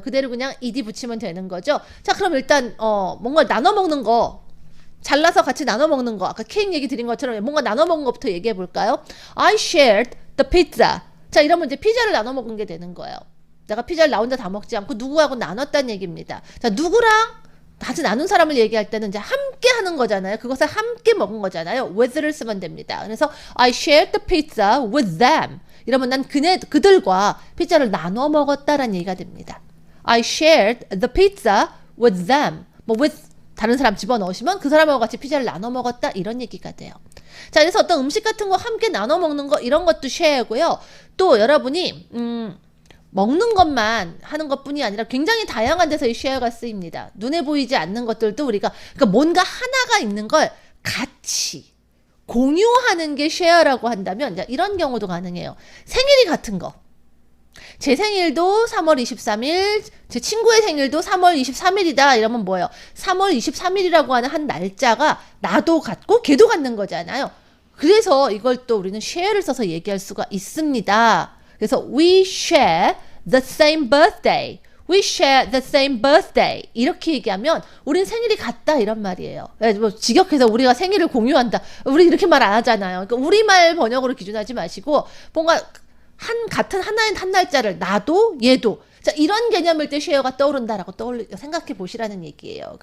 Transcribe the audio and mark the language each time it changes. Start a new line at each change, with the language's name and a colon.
Korean: 그대로 그냥 ed 붙이면 되는 거죠. 자, 그럼 일단 뭔가 나눠 먹는 거, 잘라서 같이 나눠 먹는 거, 아까 케이크 얘기 드린 것처럼 뭔가 나눠 먹는 것부터 얘기해 볼까요?
English: I shared the pizza.
Korean: 자, 이러면 이제 피자를 나눠 먹은 게 되는 거예요. 내가 피자를 나 혼자 다 먹지 않고 누구하고 나눴다는 얘기입니다. 자, 누구랑 같이 나눈 사람을 얘기할 때는 이제 함께 하는 거잖아요. 그것을 함께 먹은 거잖아요. with를 쓰면 됩니다. 그래서
English: I shared the pizza with them.
Korean: 이러면 난 그들과 피자를 나눠 먹었다라는 얘기가 됩니다.
English: I shared the pizza with them.
Korean: 뭐 with 다른 사람 집어넣으시면 그 사람하고 같이 피자를 나눠 먹었다 이런 얘기가 돼요. 자, 그래서 어떤 음식 같은 거 함께 나눠 먹는 거 이런 것도 share고요. 또 여러분이 먹는 것만 하는 것뿐이 아니라 굉장히 다양한 데서 이 쉐어가 쓰입니다. 눈에 보이지 않는 것들도 우리가 그러니까 뭔가 하나가 있는 걸 같이 공유하는 게 쉐어라고 한다면 이런 경우도 가능해요. 생일이 같은 거. 제 생일도 3월 23일, 제 친구의 생일도 3월 23일이다. 이러면 뭐예요? 3월 23일이라고 하는 한 날짜가 나도 같고 걔도 같는 거잖아요. 그래서 이걸 또 우리는 share를 써서 얘기할 수가 있습니다. 그래서
English: we share the same birthday. We share the same birthday.
Korean: 이렇게 얘기하면 우린 생일이 같다 이런 말이에요. 뭐 직역해서 우리가 생일을 공유한다. 우리 이렇게 말 안 하잖아요. 그러니까 우리말 번역으로 기준하지 마시고 뭔가 같은 하나인 한 날짜를 나도 얘도 자 이런 개념일 때 share가 떠오른다라고 생각해 보시라는 얘기예요.